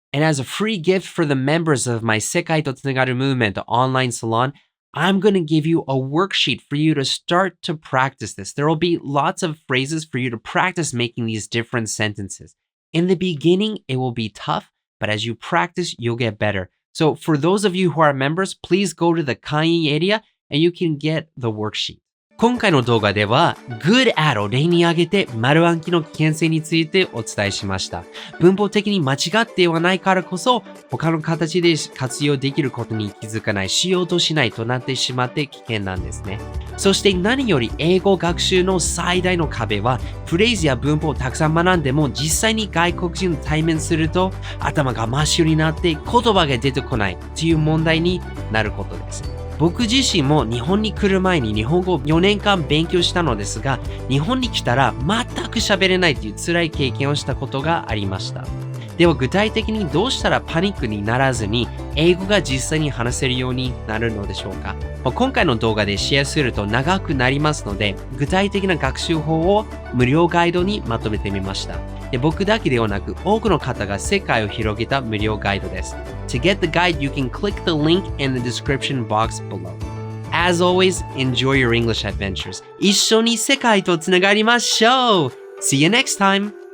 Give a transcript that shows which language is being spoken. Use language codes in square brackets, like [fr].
[en] And as a free gift for the members of my 世界とつながる movement online salon, I'm going to give you a worksheet for you to start to practice this. There will be lots of phrases for you to practice making these different sentences. In the beginning, it will be tough, but as you practice, you'll get better. So for those of you who are members, please go to the 会員 area and you can get the worksheet. [ja] 今回の動画では good at を例に挙げて丸暗記の危険性についてお伝えしました。文法的に間違ってはないからこそ他の形で活用できることに気づかない、しようとしないとなってしまって危険なんですね。そして何より英語学習の最大の壁はフレーズや文法をたくさん学んでも実際に外国人と対面すると頭が真っ白になって言葉が出てこないという問題になることです。僕自身も日本に来る前に日本語を4年間勉強したのですが、日本に来たら全く喋れないという辛い経験をしたことがありました。では具体的にどうしたらパニックにならずに英語が実際に話せるようになるのでしょうか。今回の動画でシェアすると長くなりますので、具体的な学習法を無料ガイドにまとめてみました。で僕だけではなく多くの方が世界を広げた無料ガイドです。 [en] To get the guide, you can click the link in the description box below. As always, enjoy your English adventures. [ja] 一緒に世界とつながりましょう! [en] See you next time!